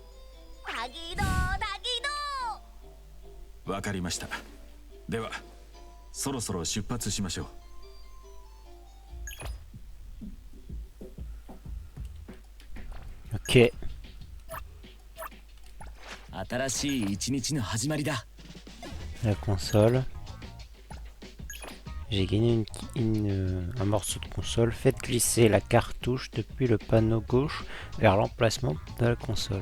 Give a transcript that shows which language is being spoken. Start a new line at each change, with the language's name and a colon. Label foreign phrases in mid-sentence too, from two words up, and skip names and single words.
Japanese: タギドータギドー。わかりました。ではそろそろ出発しましょう。 Ok. 新しい一日の始まりだ。
French: La console. J'ai gagné un morceau de console. Faites glisser la cartouche depuis le panneau gauche vers l'emplacement de la console.